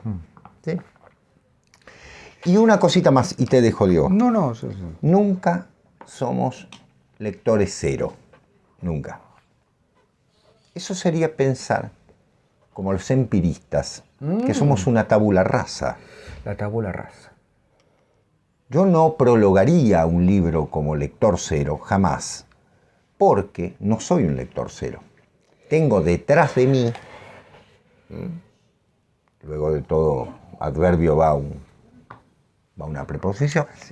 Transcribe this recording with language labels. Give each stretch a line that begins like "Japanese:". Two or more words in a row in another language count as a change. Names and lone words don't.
Spanish: ¿Sí? Y una cosita más, y te dejo, Diego. No. Nunca somos lectores cero. Nunca. Eso sería pensar, como los empiristas, que somos una
Latin: tabula rasa. La tabula rasa.
Spanish: Yo no prologaría un libro como lector cero, jamás, porque no soy un lector cero. Tengo detrás de mí, luego de todo adverbio va una preposición, sí.